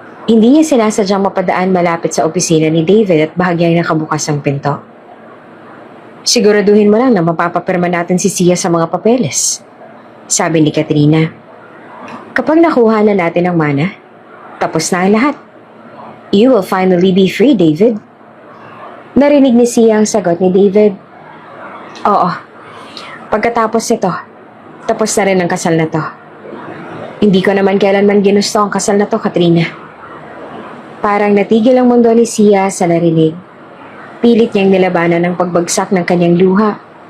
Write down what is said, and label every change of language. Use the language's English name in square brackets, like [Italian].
[Filipino] Hindi niya sinasadyang mapadaan malapit sa opisina ni David at bahagyang nakabukas ang pinto. "Siguraduhin mo lang na mapapapirma natin si Sia sa mga papeles," sabi ni Katrina. "Kapag nakuha na natin ang mana, tapos na ang lahat. [English] You will finally be free, David." [Filipino] Narinig ni Sia ang sagot ni David. "Oo, Pagkatapos nito, tapos na rin ang kasal na to. Hindi ko naman kailanman ginusto ang kasal na to, Katrina. Parang natigil ang mundo ni Sia sa narinig. Pilit niyang nilabanan ang pagbagsak ng kanyang luha.